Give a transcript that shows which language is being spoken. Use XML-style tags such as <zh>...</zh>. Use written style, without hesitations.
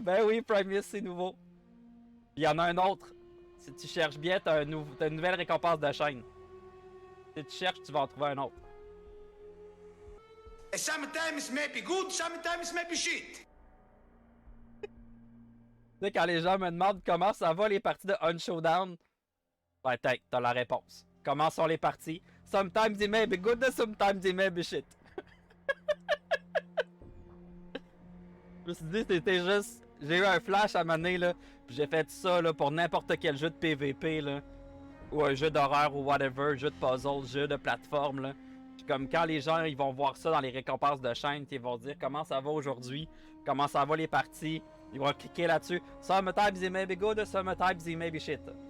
<fr>Ben oui, Primus, c'est nouveau. Il y en a un autre. Si tu cherches bien, t'as une nouvelle récompense de chaîne. Si tu cherches, tu vas en trouver un autre.</fr> <en>Sometimes may be good, sometimes may be shit.</en> <fr>Tu sais, quand les gens me demandent comment ça va les parties de Unshowdown, ben t'as la réponse. Comment sont les parties?</fr> <en>Sometimes they may be good, sometimes they may be shit.</en> <fr>Je me suis dit, c'était juste... J'ai eu un flash à un moment donné, là, puis j'ai fait ça là, pour n'importe quel jeu de PVP, là, ou un jeu d'horreur ou whatever, jeu de puzzle, jeu de plateforme, là. Puis comme quand les gens ils vont voir ça dans les récompenses de chaîne, ils vont dire comment ça va aujourd'hui, comment ça va les parties, ils vont cliquer là-dessus.</fr> <en>Sometimes they may be good, sometimes they may be shit.</en>